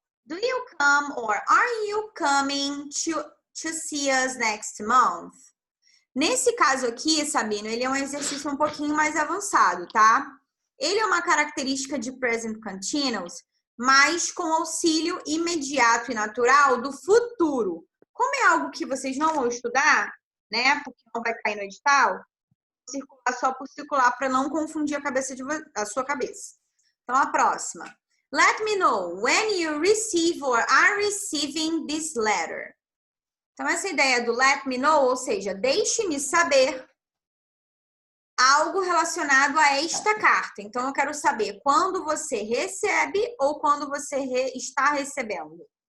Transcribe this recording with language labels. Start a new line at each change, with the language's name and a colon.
English: Do you come or are you coming to see us next month?
Portuguese: Nesse caso aqui, Sabino, ele é um exercício um pouquinho mais avançado, tá? Ele é uma característica de present continuous, mas com auxílio imediato e natural do futuro. Como é algo que vocês não vão estudar, né? Porque não vai cair no edital, vou circular só por circular para não confundir a sua cabeça. Então, a próxima.
English: Let me know when you receive or are receiving this letter.
Portuguese: Então, essa ideia do let me know, ou seja, deixe-me saber algo relacionado a esta carta. Então, eu quero saber quando você recebe ou quando você está recebendo.